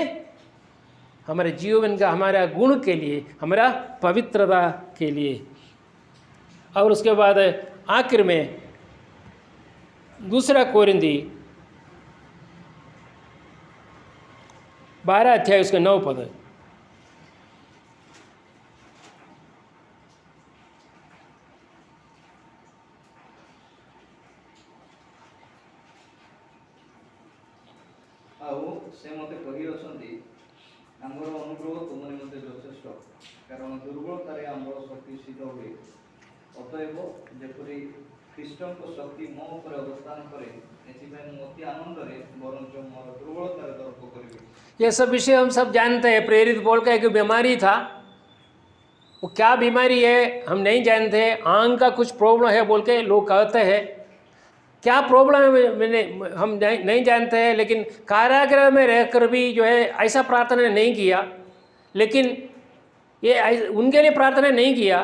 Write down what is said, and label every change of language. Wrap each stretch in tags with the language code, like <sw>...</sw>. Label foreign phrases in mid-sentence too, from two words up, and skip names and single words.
<hi>हमारे जीवन का, हमारा गुण के लिए, हमारा पवित्रता के लिए। और उसके बाद आखिर में 2 कोरिन्थी 12 अध्याय उसके 9 पद।</hi> <or>ଆଉ ସେ ମୋତେ କହିଅଛନ୍ତି, ଆମର ଅନୁଗ୍ରହ ତୁମ ନିମନ୍ତେ ଯଥେଷ୍ଟ, କାରଣ ଦୁର୍ବଳତାରେ ଆମର ଶକ୍ତି ସିଦ୍ଧ ହୁଏ। ଅତଏବ ଯେପରି ଖ୍ରୀଷ୍ଟଙ୍କ ଶକ୍ତି ମୋ ଉପରେ ଅବସ୍ଥାନ କରେ, ଏଥିପାଇଁ ମୁଁ ଅତି ଆନନ୍ଦରେ ବରଞ୍ଚ ମୋର ଦୁର୍ବଳତାରେ ତର୍କ କରିବି।</or> <hi>ये सब विषय हम सब जानते हैं। प्रेरित बोल का एक बीमारी था, वो क्या बीमारी है हम नहीं जानते। आंख का कुछ प्रॉब्लम है बोल के लोग कहते हैं, क्या प्रॉब्लम है मैंने हम नहीं जानते हैं। लेकिन कारागृह में रहकर भी जो है ऐसा प्रार्थना नहीं किया, लेकिन ये उनके लिए प्रार्थना नहीं किया।</hi>